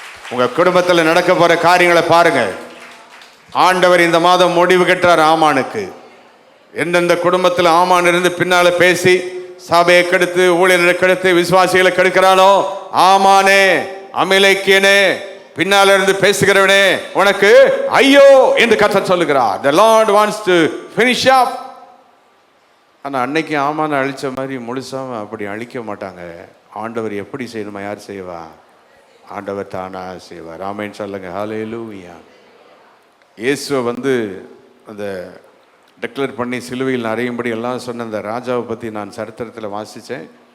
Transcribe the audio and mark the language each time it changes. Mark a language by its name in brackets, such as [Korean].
[Tamil] உங்க குடும்பத்தில் நடக்க போற காரியங்களை பாருங்க. ஆண்டவர் இந்த மாதம் முடிவு கட்டுறார் ஆமானுக்கு. எந்தெந்த குடும்பத்தில் ஆமான் இருந்து பின்னால பேசி சபையை கெடுத்து, ஊழியர்களை கெடுத்து, விசுவாசிகளை கெடுக்கிறானோ, ஆமானே, அமிலேக்கியனே, பின்னால இருந்து பேசுகிறவனே, உனக்கு ஐயோ என்று கர்த்தர் சொல்லுகிறார். [English] The Lord wants to finish up. [Tamil] ஆனா அன்னைக்கு ஆமான அழிச்ச மாதிரி முழுசா அப்படி அழிக்க மாட்டாங்க. ஆண்டவர் எப்படி செய்யணுமா? யார் செய்வா? ஆண்டவர் தானா செய்வார். ஆமென் சொல்லுங்க. ஹல்லேலூயா. இயேசுவை அந்த டிக்ளேர் பண்ணி சிலுவையில் அறையும்படி எல்லாம் சொன்ன அந்த ராஜாவை பற்றி நான் சரித்திரத்தில் வாசித்தேன்.